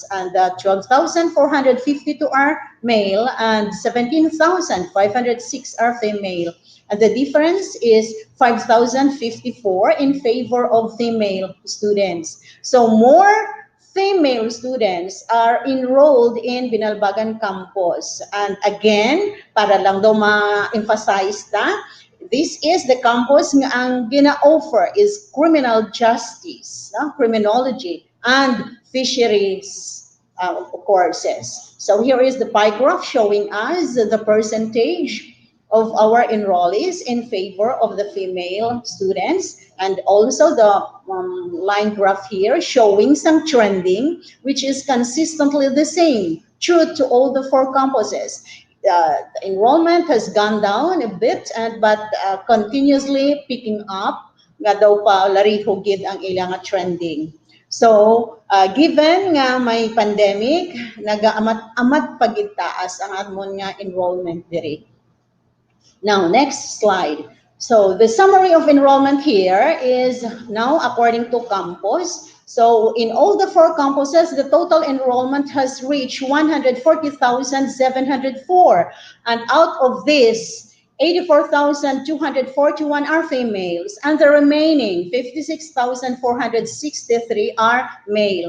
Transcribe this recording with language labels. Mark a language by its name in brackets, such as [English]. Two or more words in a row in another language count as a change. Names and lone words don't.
[English] And 12,452 are male and 17,506 are female. And the difference is 5,054 in favor of female students. So more female students are enrolled in Binalbagan campus. And again, [Hiligaynon] para lang daw ma-emphasize ta, [English] this is the campus [Hiligaynon] nga ang gina-offer [English] is criminal justice, criminology, and fisheries courses. So here is the pie graph showing us the percentage of our enrollees in favor of the female students, and also the line graph here showing some trending, which is consistently the same true to all the four campuses. The enrollment has gone down a bit, but continuously picking up. [Hiligaynon] Nga daw pa lariho gid ang ilang trending. [English] So, given [Hiligaynon] nga may pandemic, nagaamat-amat pagid taas ang amon nga enrollment diri. [English] Now, next slide. So the summary of enrollment here is now according to campus. So in all the four campuses, the total enrollment has reached 140,704. And out of this, 84,241 are females, and the remaining 56,463 are male.